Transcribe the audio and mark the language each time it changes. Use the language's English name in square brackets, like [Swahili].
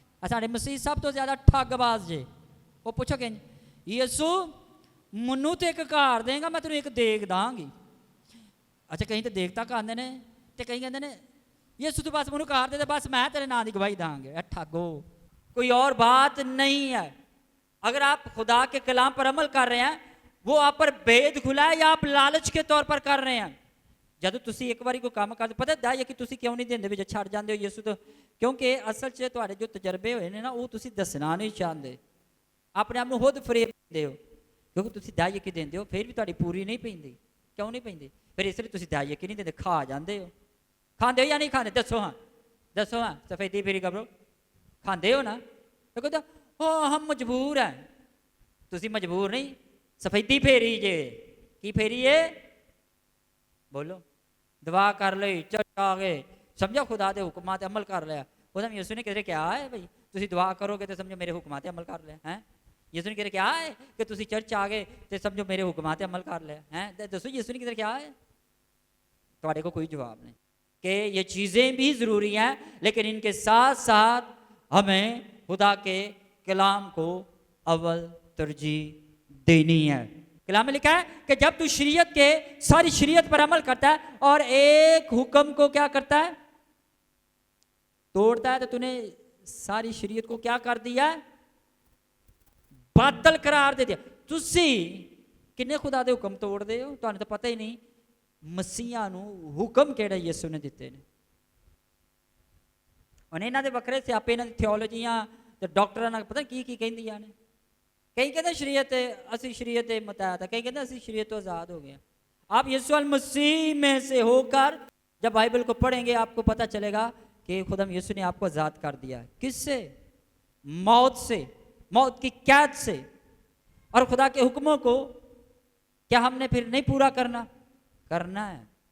[Punjabi] ਸਾਡੇ ਮਸੀਹ ਸਭ ਤੋਂ ਜ਼ਿਆਦਾ ਠੱਗਬਾਜ਼ ਜੇ। ਉਹ ਪੁੱਛੋਗੇ ਯਿਸੂ ਮੈਨੂੰ ਤੇ ਇੱਕ ਘਰ ਦੇਗਾ, ਮੈਂ ਤੈਨੂੰ ਇੱਕ ਦੇਗ ਦਾਂਗੀ। ਅੱਛਾ, ਕਈ ਤਾਂ ਦੇਗ ਤੱਕ ਆਉਂਦੇ ਨੇ ਤੇ ਕਈ ਕਹਿੰਦੇ ਨੇ ਯਿਸੂ ਤੂੰ ਬਸ ਮੈਨੂੰ ਘਰ ਦੇ ਦੇ, ਬਸ मैं तेरे नाम की गवाही दांगे। [Hindi] ठगो, कोई और बात नहीं है। अगर आप खुदा के कलाम पर अमल कर रहे हैं, वो आप पर भेद खुला है या आप लालच के तौर पर कर रहे हैं? [Punjabi] ਜਦੋਂ ਤੁਸੀਂ ਇੱਕ ਵਾਰੀ ਕੋਈ ਕੰਮ ਕਰਦੇ, ਪਤਾ ਦਾ ਹੈ ਕਿ ਤੁਸੀਂ ਕਿਉਂ ਨਹੀਂ ਦਿੰਦੇ ਵਿੱਚ ਛੱਡ ਜਾਂਦੇ ਹੋ ਯਿਸੂ ਤੋਂ? ਕਿਉਂਕਿ ਅਸਲ 'ਚ ਤੁਹਾਡੇ ਜੋ ਤਜਰਬੇ ਹੋਏ ਨੇ ਨਾ, ਉਹ ਤੁਸੀਂ ਦੱਸਣਾ ਨਹੀਂ ਚਾਹੁੰਦੇ, ਆਪਣੇ ਆਪ ਨੂੰ ਖੁਦ ਫਰੇਬ ਦਿੰਦੇ ਹੋ। ਕਿਉਂਕਿ ਤੁਸੀਂ ਦਾਈਏ ਕਿ ਦਿੰਦੇ ਹੋ, ਫਿਰ ਵੀ ਤੁਹਾਡੀ ਪੂਰੀ ਨਹੀਂ ਪੈਂਦੀ। ਕਿਉਂ ਨਹੀਂ ਪੈਂਦੀ? ਫਿਰ ਇਸ ਲਈ ਤੁਸੀਂ ਦਾਈਏ ਕਿ ਨਹੀਂ ਦਿੰਦੇ, ਖਾ ਜਾਂਦੇ ਹੋ। ਖਾਂਦੇ ਹੋ ਜਾਂ ਨਹੀਂ ਖਾਂਦੇ? ਦੱਸੋ ਹਾਂ, ਦੱਸੋ ਹਾਂ। ਸਫੈਦੀ ਫੇਰੀ ਕਬਰੋ ਖਾਂਦੇ ਹੋ ਨਾ? ਇਹ ਕਹਿੰਦਾ ਹਾਂ ਹਮ ਮਜਬੂਰ ਹੈ। ਤੁਸੀਂ ਮਜਬੂਰ ਨਹੀਂ, ਸਫੈਦੀ ਫੇਰੀ ਜੇ। ਕੀ ਫੇਰੀ ਏ? ਬੋਲੋ। ਦੁਆ ਕਰ ਲਈ, ਚਰਚ ਆ ਗਏ, ਸਮਝੋ ਖੁਦਾ ਦੇ ਹੁਕਮਾਂ 'ਤੇ ਅਮਲ ਕਰ ਲਿਆ। ਉਹਦਾ ਯਿਸੂ ਨੇ ਕਿਧਰੇ ਕਿਹਾ ਹੈ ਬਈ ਤੁਸੀਂ ਦੁਆ ਕਰੋਗੇ ਤੇ ਸਮਝੋ ਮੇਰੇ ਹੁਕਮਾਂ 'ਤੇ ਅਮਲ ਕਰ ਲਿਆ ਹੈ? ਯਿਸੂ ਨੇ ਕਿਧਰੇ ਕਿਹਾ ਹੈ ਕਿ ਤੁਸੀਂ ਚਰਚ ਆ ਗਏ ਤੇ ਸਮਝੋ ਮੇਰੇ ਹੁਕਮਾਂ 'ਤੇ ਅਮਲ ਕਰ ਲਿਆ ਹੈ? ਦੱਸੋ ਯਿਸੂ ਨੇ ਕਿਧਰੇ ਕਿਹਾ ਹੈ? [Hindi] ਤੁਹਾਡੇ को कोई जवाब नहीं। कि ये चीज़ें भी ज़रूरी हैं, लेकिन इनके साथ साथ हमें खुदा के कलाम को अव्वल तरजीह देनी है। कलाम में लिखा है कि जब तू शरीयत के सारी शरीयत पर अमल करता है और एक हुक्म को क्या करता है? तोड़ता है, तो तूने सारी शरीयत को क्या कर दिया? बातल करार दे दिया। [Punjabi] तुसी किन्ने खुदा दे हुक्म तोड़दे हो? तुहानू तो पता ही नहीं ਮਸੀਹਾਂ ਨੂੰ ਹੁਕਮ ਕਿਹੜੇ ਯਿਸੂ ਨੇ ਦਿੱਤੇ ਨੇ। ਉਹਨੇ ਇਹਨਾਂ ਦੇ ਵੱਖਰੇ ਸਿਆਪੇ, ਇਹਨਾਂ ਦੀ ਥਿਓਲੋਜੀਆਂ ਤੇ ਡਾਕਟਰਾਂ ਨਾਲ ਪਤਾ ਕੀ ਕੀ ਕਹਿੰਦੀਆਂ ਨੇ। ਕਈ ਕਹਿੰਦੇ ਸ਼ਰੀਅਤ, ਅਸੀਂ ਸ਼ਰੀਅਤ ਦੇ ਮੁਤਾਬਕ ਹੈ, ਕਈ ਕਹਿੰਦੇ ਅਸੀਂ ਸ਼ਰੀਅਤ ਤੋਂ आज़ाद हो गए। [Hindi] आप यीशु मसीह में से होकर जब बाइबल को पढ़ेंगे आपको पता चलेगा कि खुदा यीशु ने आपको आज़ाद कर दिया है। किससे? मौत से, मौत की कैद से। और खुदा के हुक्मों को क्या हमने फिर नहीं पूरा करना है?